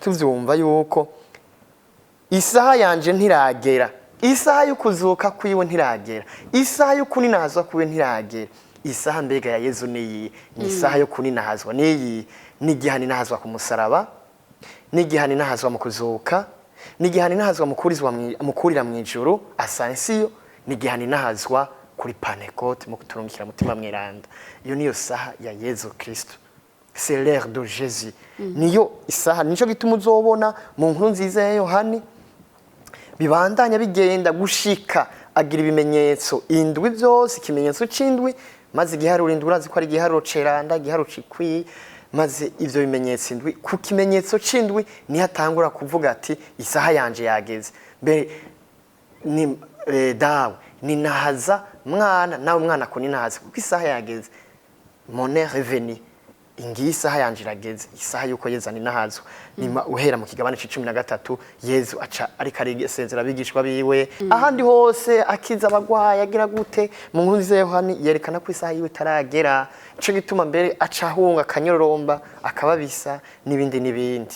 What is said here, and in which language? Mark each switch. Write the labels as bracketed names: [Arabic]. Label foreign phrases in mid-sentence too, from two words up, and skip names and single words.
[Rundi] tuvyumva yuko isaha yanje ntiragera isaha yo kuzuka kwiwe ntiragera isaha yo kuninahazwa kwiwe ntiragera isaha mbega ya Yezu ni isaha yo kuninahazwa ni igihani nahazwa ku musaraba ni igihani nahazwa mu kuzuka ni igihani nahazwa mu kurira mu ijuru ascension ni igihani nahazwa kuri Pentecote mu kuturungikira mutima mweranda iyo niyo saha ya Yezu Kristo [French] c'est l'heure de Jésus [Rundi] niyo isaha nico gituma uzobona mu nkuru nziza ya Yohani bibandanya bigenda gushika agira ibimenyetso indwi byose ikimenyetso c'indwi maze igiharuro indwi urazi ko ari igiharuro ceranda igiharuro cikwi maze ivyo bimenyetso indwi ku kimenyetso c'indwi ni hatangura kuvuga ati isaha yanje yageze mbere ni dawe ni nahaza mwana nawe mwana ko ni nahaza kuko isaha yageze [French] mon heure est venue [Rundi] ingiyi isaha yanje irageze, isaha yuko Yezu aninahazwa. Nima uhera mu kigabane c'13 Yezu aca ariko arisezera abigishwa biwe, ahandi hose akiza abagwayi agira gute. Mu nkuru za Yohani yerekana ko isaha yiwe itaragera, ico gituma mbere aca ahunga akanyoromba akababisa n'ibindi n'ibindi.